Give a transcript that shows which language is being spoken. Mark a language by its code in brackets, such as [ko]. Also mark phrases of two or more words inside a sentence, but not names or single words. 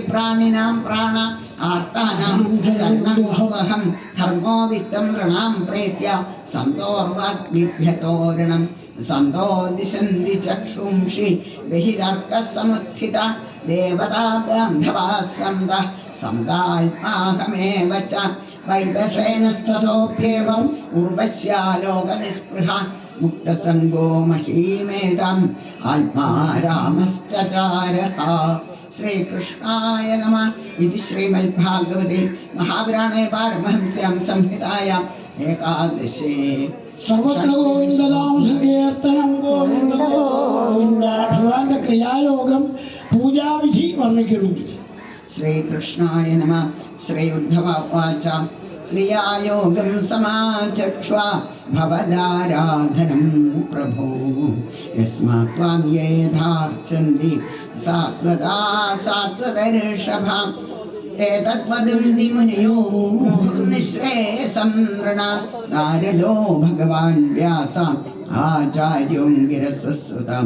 [sa] प्राणिनां प्राण आर्तानां शरणं धर्मो वित्तं ऋणां प्रेत्य सन्तोर्वाग्बिभ्यतोरणं सन्तो दिशन्ति चक्षुंषि बहिरर्कः समुत्थिता देवता बान्धवाः सन्तः सन्तात्माहमेव च वैदसेनस्ततोऽप्येवम् उर्वश्यालोकनिस्पृहा मुक्तसङ्गो महीमेदम् आत्मा रामश्चचारः। श्रीकृष्णाय नमः। इति श्रीमद्भागवते महापुराणे पारमहंस्यां संहितायां एकादशे सर्वत्र गोविन्दनाम संकीर्तनं गोविन्द गोविन्द [ml] ഭഗവാന്റെ ക്രിയായോഗം പൂജാവിധി വർണ്ണിക്കുന്നു. [sa] श्रीकृष्णाय नमः। श्री उद्धव उवाच क्रियायोगं समाचक्ष्वा भवदाराधनं प्रभो यस्मात् त्वां ये यथार्चन्ति सात्वता सात्वतर्षभा एतद्वदन्ति मुनयो मुहुर्निःश्रेयसं नृणां नारदो भगवान् व्यास आचार्योऽङ्गिरसुतं